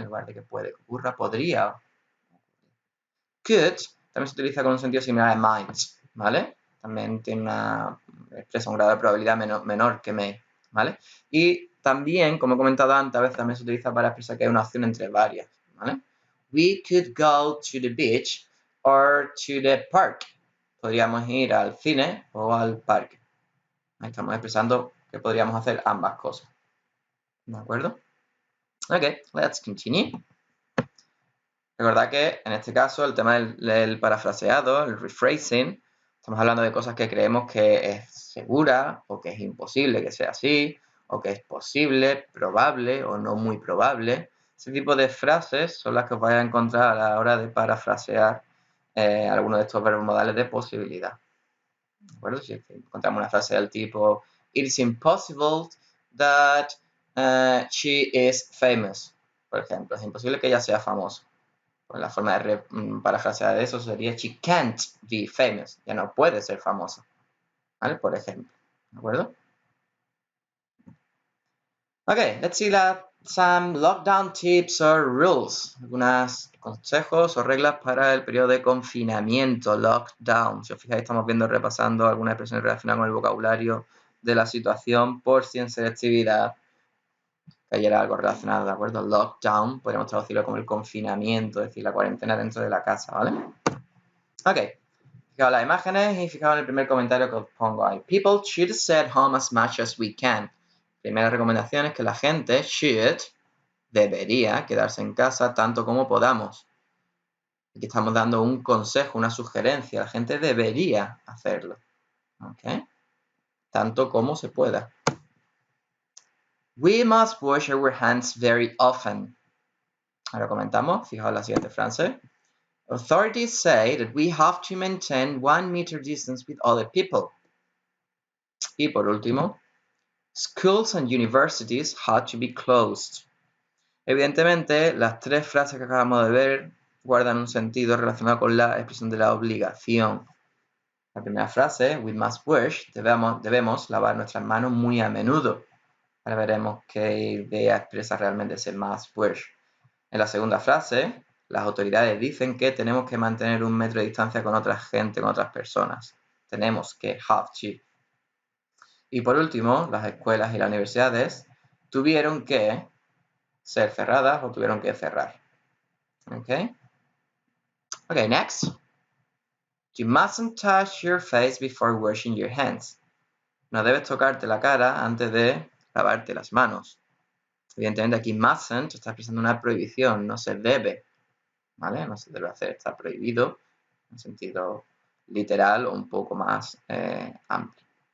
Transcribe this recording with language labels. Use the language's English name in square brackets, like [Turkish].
[Spanish] En lugar de que puede que ocurra, podría. Could también se utiliza con un sentido similar a might, ¿vale? También tiene expresa un grado de probabilidad menor que may, ¿vale? Y también, como he comentado antes, a veces también se utiliza para expresar que hay una opción entre varias, ¿vale? [English] We could go to the beach or to the park. [Spanish] Podríamos ir al cine o al parque. Ahí estamos expresando que podríamos hacer ambas cosas. ¿De acuerdo? [English] Ok, let's continue. [Spanish] Recordad que en este caso el tema del parafraseado, el rephrasing, estamos hablando de cosas que creemos que es segura o que es imposible que sea así, o que es posible, probable o no muy probable. Ese tipo de frases son las que os vais a encontrar a la hora de parafrasear algunos de estos verbos modales de posibilidad. ¿De acuerdo? Si encontramos una frase del tipo [English] It is impossible that she is famous, [Spanish] por ejemplo. Es imposible que ella sea famosa. Pues la forma de parafrasear eso sería [English] She can't be famous. [Spanish] Ya no puede ser famosa. ¿Vale? Por ejemplo. ¿De acuerdo? [English] Ok, let's see some lockdown tips or rules. [Spanish] Algunos consejos o reglas para el periodo de confinamiento, lockdown. Si os fijáis, estamos viendo, repasando algunas expresiones relacionadas con el vocabulario de la situación por si en selectividad cayera algo relacionado, ¿de acuerdo? Lockdown, podríamos traducirlo como el confinamiento, es decir, la cuarentena dentro de la casa, ¿vale? Ok, fijaos las imágenes y fijaos en el primer comentario que os pongo ahí. [English] People should stay at home as much as we can. [Spanish] Primera recomendación es que la gente should, debería quedarse en casa tanto como podamos. Aquí estamos dando un consejo, una sugerencia. La gente debería hacerlo. ¿Ok? Tanto como se pueda. [English] We must wash our hands very often. [Spanish] Ahora comentamos, fijaos la siguiente frase. [English] Authorities say that we have to maintain 1 meter distance with other people. [Spanish] Y por último, [English] schools and universities had to be closed. [Spanish] Evidentemente, las tres frases que acabamos de ver guardan un sentido relacionado con la expresión de la obligación. La primera frase, [English] we must wash, [Spanish] debemos lavar nuestras manos muy a menudo. Ahora veremos qué idea expresa realmente ese must wash. En la segunda frase, las autoridades dicen que tenemos que mantener 1 metro de distancia con otra gente, con otras personas. Tenemos que, have to. Y por último, las escuelas y las universidades tuvieron que ser cerradas o tuvieron que cerrar. [English] Okay? Okay, next. You mustn't touch your face before washing your hands. [Spanish] No debes tocarte la cara antes de lavarte las manos. Evidentemente aquí mustn't está expresando una prohibición, no se debe, ¿vale? No se debe hacer, está prohibido en sentido literal o un poco más amplio.